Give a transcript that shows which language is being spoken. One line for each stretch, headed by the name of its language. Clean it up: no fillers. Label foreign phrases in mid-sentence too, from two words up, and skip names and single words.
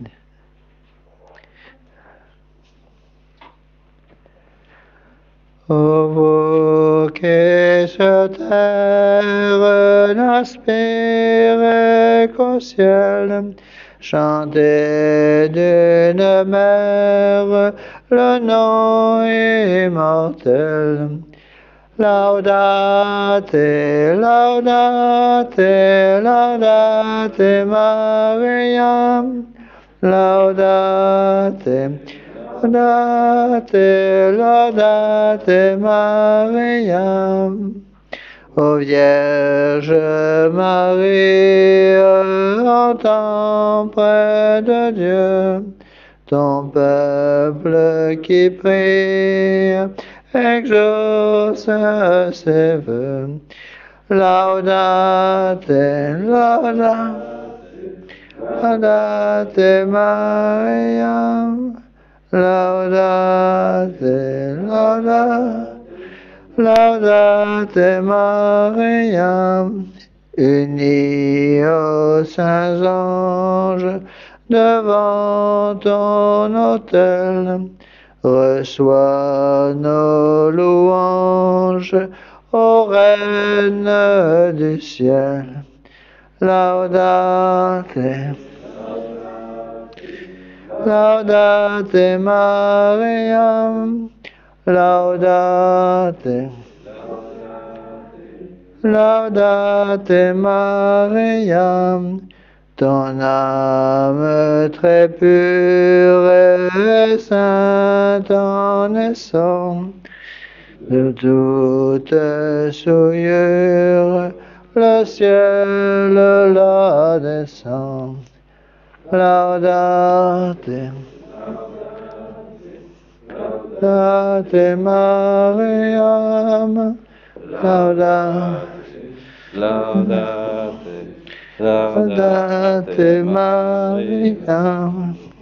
French: O vous qui sur terre n'aspirez ciel. Chantez d'une mère le nom immortel.
Latin: Laudate, laudate, laudate Mariam. Laudate, laudate, laudate Mariam.
French: Ô Vierge Marie, entends près de Dieu ton peuple qui prie, exauce ses vœux.
Latin: Laudate, laudate, laudate Mariam. Laudate, laudate. Laudate Mariam,
French: unis aux saints anges, devant ton autel, reçois nos louanges, ô Reine du ciel.
Latin: Laudate, laudate Mariam. Laudate, laudate Mariam,
French: ton âme très pure et sainte en naissant, de toute souillure, le ciel la descend.
Latin: Laudate, laudate Mariam, laudate, Laudate, laudate Mariam.